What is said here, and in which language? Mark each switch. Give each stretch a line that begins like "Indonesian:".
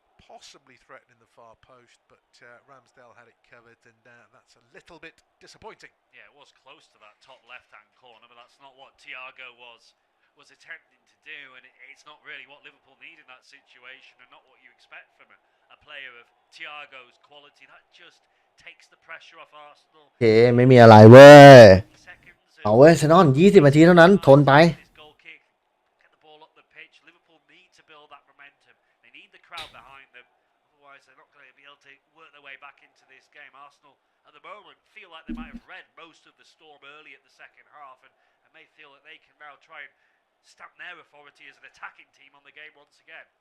English: possibly threatening the far post, but Ramsdale had it covered, and that's a little bit disappointing. Yeah, it was close to that top left-hand corner, but that's not what Thiago was attempting to do, and it's not really what Liverpool need in that situation, and not what you expect from a player of Thiago's quality. That just takes the pressure off Arsenal.
Thai: โอเคไม่มีอะไรเว้ยเอาเว้ยเซนอน20 นาทีเท่านั้นทนไป
English: Get the ball up the pitch. Liverpool need to build that momentum. They need the crowd behind them. Otherwise, they're not going to be able to work their way back into this game. Arsenal, at the moment, feel like they might have read most of the storm early at the second half, and may feel that they can now try and stamp their authority as an attacking team on the game once again.